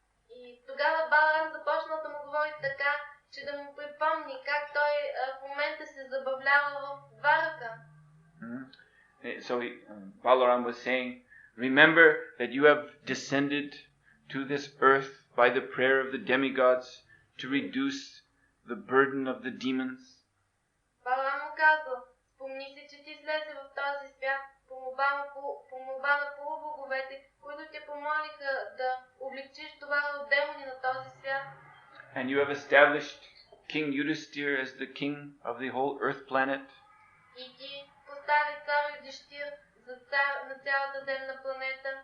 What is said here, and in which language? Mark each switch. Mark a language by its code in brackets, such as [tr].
[bg] И тогава Баларам започнал да му говори така, че да му припомни как той в момента се забавлява в Дварака. [en] So Balaram was saying, "Remember that you have descended to this earth by the prayer of the demigods to reduce the burden of the demons." [bg] Баларам му казал, спомни си, че ти слезе в този свят по молба на полубоговете, които те помолиха да облегчиш товара от демони на този свят. [en] And you have established King Yudhisthira as the king of the whole earth planet. [bg] И ти постави цар Юдиштир за цар на цялата земна планета.